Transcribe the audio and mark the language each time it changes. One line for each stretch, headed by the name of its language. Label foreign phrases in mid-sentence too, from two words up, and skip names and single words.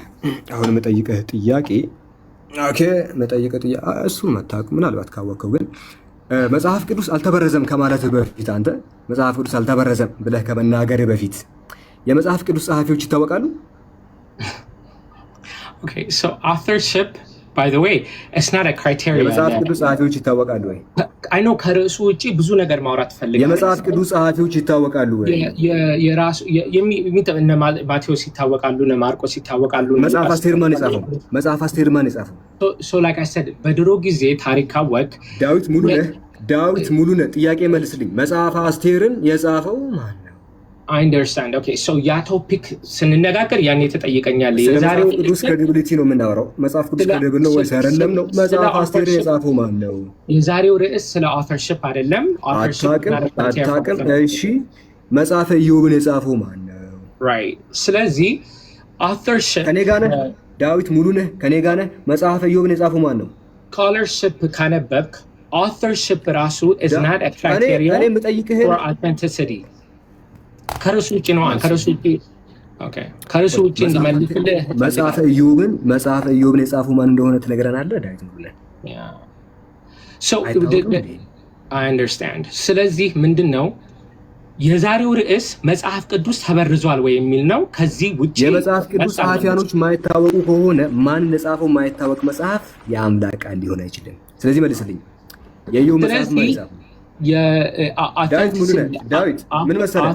Amharic: አሁን የምጠይቀህ ጥያቄ እሱን መታወቅ ምናልባት ካወቅከው ግን መጽሐፍ ቅዱስ አልተበረዘም ከማለት በፊት አንተ መጽሐፍ ቅዱስ አልተበረዘም ብለህ ከመናገር በፊት የመጽሐፍ ቅዱስ ጸሐፊዎች ይታወቃሉ?
English: okay so authorship by the way it's not a criteria።
Amharic: የመጽሐፍ ቅዱስ ጸሐፊዎች ይታወቃሉ ወይ?
English: I know
Amharic: ከርዕሱ ውጪ ብዙ ነገር ማውራት ፈልጋለሁ። የመጽሐፍ ቅዱስ ጸሐፊዎች ይታወቃሉ ወይ? የራሱ እነ ማቴዎስ ይታወቃሉ፣ እነ ማርቆስ ይታወቃሉ። መጽሐፍ አስቴር ማን የጻፈው?
English: so like I said
Amharic: በድሮ ጊዜ ታሪክ ካወቅ ዳዊት ሙሉነህ ጥያቄ መልስልኝ። መጽሐፍ አስቴርን የጻፈው ማን ነው?
English: I understand okay so
Amharic: ያ ቶፒክ ስንነጋገር ያኔ ተጠይቀኛለህ። የዛሬው ቅዱስ ክሬዲቢሊቲ ነው የምናወራው። መጽሐፍ ቅዱስ ክሬዲብል ነው ወይስ አይደለም ነው? መጽሐፍ አስቴርን የጻፈው ማን ነው? የዛሬው ርዕስ ስለ authorship አይደለም። አታውቅም? እሺ መጽሐፈ ኢዮብን የጻፈው ማን ነው? right ስለዚህ authorship ከኔ ጋር ነህ? ዳዊት ሙሉነህ ከኔ ጋር ነህ? መጽሐፈ ኢዮብን የጻፈው ማን ነው? scholarship ካነበብክ authorship ራሱ
English: is not a criteria for authenticity።
Amharic: ከርዕሱ ውጪ ነው። ከርዕሱ ውጪ እንድመልስልህ መጽሐፈ ኢዮብን የጻፈው ማን እንደሆነ ትነግረናለህ ዳዊት ሙሉነህ?
English: so I understand።
Amharic: ስለዚህ ምንድነው የዛሬው ርዕስ መጽሐፍ ቅዱስ ተበርዟል ወይ የሚል ነው። ከዚህ ውጪ የመጽሐፍ ቅዱስ ጸሐፊያኖች ማይታወቁ ከሆነ ማን እንደጻፈው ማይታወቅ መጽሐፍ የአምላክ ቃል ሊሆን አይችልም። ስለዚህ መልስልኝ። የኢዮብ መጽሐፍ ማይጻፍ ዳዊት ምን መሰለህ?